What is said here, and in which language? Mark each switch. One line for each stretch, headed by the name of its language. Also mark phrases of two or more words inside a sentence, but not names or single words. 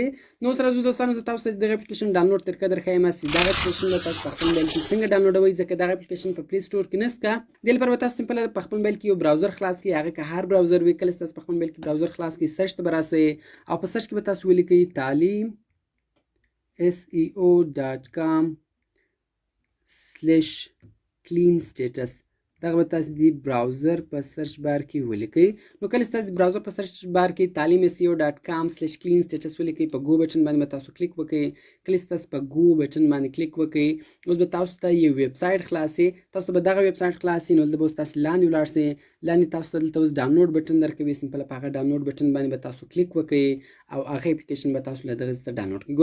Pashto: نو سره زه دوستانو زه تاسو ته دغه اپلیکیشن ډاونلوډ طریقه درښیم چې دغه اپلیکیشن له تاسو په خپل موبایل کې څنګه ډاونلوډوئ ځکه دغه اپلیکیشن په پلی سټور کې نشته. د لپاره تاسو سمپل په خپل موبایل کې یو براوزر خلاص کړئ. هغه که هر براوزر وي کله تاسو په خپل موبایل کې براوزر خلاص کړئ سرچ ته براسئ او په سرچ کې به تاسو ولیکئ تعلیم seo.com/clean status. دغه به تاسو د براوزر په
English: search bar
Pashto: کې ولیکئ. نو کله تاسو د براوزر په
English: search bar
Pashto: کې تعلیم seo.com/clean status ولیکئ په
English: go button
Pashto: باندې تاسو کلیک وکړئ. کله تاسو په
English: go button
Pashto: باندې کلیک وکړئ اوس به تاسو ته یو
English: web site
Pashto: خلاصي. تاسو به دغه
English: web site
Pashto: خلاصي نو دلته به تاسو لاندې ولاړ شئ. لاندې تاسو ته دلته اوس
English: download button
Pashto: درکوي. سمپل په هغه
English: download button
Pashto: باندې به تاسو کلیک وکړئ او هغه اپلیکیشن به تاسو له دغه څخه ډاونلوډ کړئ.